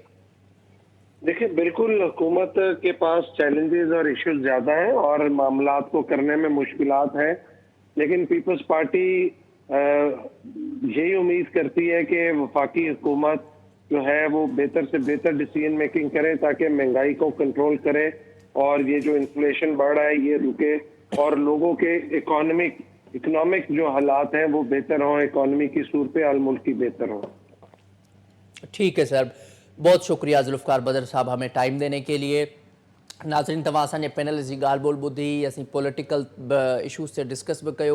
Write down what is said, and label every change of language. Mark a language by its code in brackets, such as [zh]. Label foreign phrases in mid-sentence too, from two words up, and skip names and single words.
[ur] دیکھیے، بالکل حکومت کے پاس چیلنجز اور ایشوز زیادہ ہیں اور معاملات کو کرنے میں مشکلات ہیں، لیکن پیپلز پارٹی یہی امید کرتی ہے کہ وفاقی حکومت جو ہے وہ بہتر سے بہتر [en] decision making [ur] کرے تاکہ مہنگائی کو کنٹرول کرے اور یہ جو انفلیشن بڑھ رہا ہے یہ رکے اور لوگوں کے اکنامک جو حالات ہیں وہ بہتر ہوں، اکانومی کی صورت حال ملک کی بہتر ہو. ٹھیک ہے سر، بہت شکریہ ذوالفقار بدر صاحب ہمیں ٹائم دینے کے لیے. [sd] नाज़रीन तव्हां असांजे पैनल जी ॻाल्हि ॿोल ॿुधी, असीं [en] political issues [sd] ते डिस्कस भी कयो।